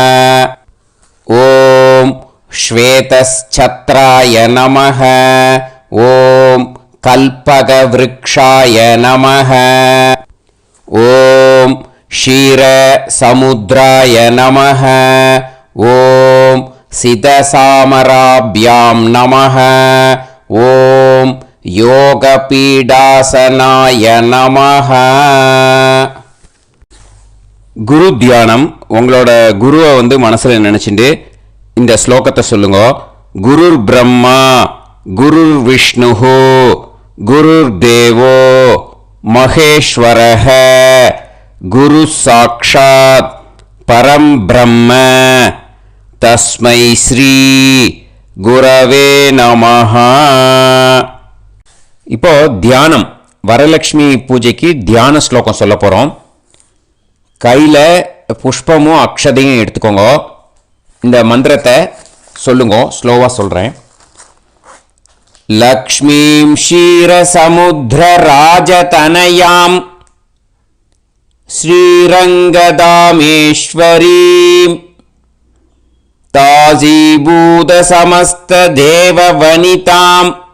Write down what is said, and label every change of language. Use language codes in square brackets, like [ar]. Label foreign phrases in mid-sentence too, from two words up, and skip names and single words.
[sa] ஓம் ஸ்வேதச்சத்ராய நமஹ ஓம் கல்பகவ்ருக்ஷாய நமஹ ஓம் க்ஷீரசமுத்ராய நமஹ ஓம் சிதசாமராபியாம் நமः. ஓம் யோகபீடாசனாய நமः. [ta] குரு தியானம். உங்களோட குருவை மனசில் நினச்சிட்டு இந்த ஸ்லோகத்தை சொல்லுங்க. [sa] குருர் பிரம்மா குருர் விஷ்ணு குருர் தேவோ மகேஸ்வரஹ குரு சாக்ஷாத் பரம் பிரம்ம தஸ்மை ஸ்ரீ குரவே நமஹ. [ta] இப்போ தியானம், வரலட்சுமி பூஜைக்கு தியான ஸ்லோகம் சொல்ல போகிறோம். கையில் புஷ்பமும் அக்ஷதையும் எடுத்துக்கோங்க. இந்த மந்திரத்தை சொல்லுங்க, ஸ்லோவாக சொல்கிறேன். [sa] லக்ஷ்மீம் க்ஷீரசமுத்திர ராஜதனயாம் ஸ்ரீரங்கதாமேஸ்வரீம் தாசீபூத சமஸ்த தேவவனிதாம்